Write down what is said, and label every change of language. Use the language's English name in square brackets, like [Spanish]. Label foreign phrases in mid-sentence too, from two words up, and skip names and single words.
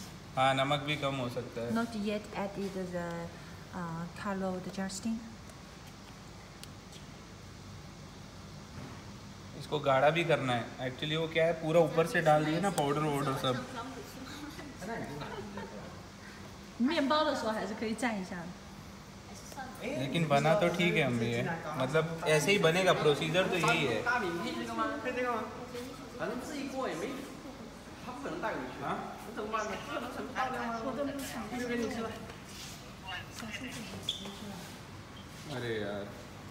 [Hindi] हाँ नमक भी कम हो सकता है. [English] Not yet added the color adjusting. [Hindi] इसको गाढ़ा भी करना है. एक्चुअली वो क्या है पूरा ऊपर से डाल दिए ना पाउडर वाउडर सब. [Chinese] 面包的时候还是可以蘸一下的。 [Hindi] लेकिन बना तो ठीक है हम भी है. मतलब ऐसे ही बनेगा प्रोसीजर तो यही है. [Chinese] 大饼配这个吗？配这个吗？反正这一锅也没，他不可能带回去啊。那怎么办呢？不可能全部倒掉吗？我都不想。就给你吃了。 [Hindi] अरे यार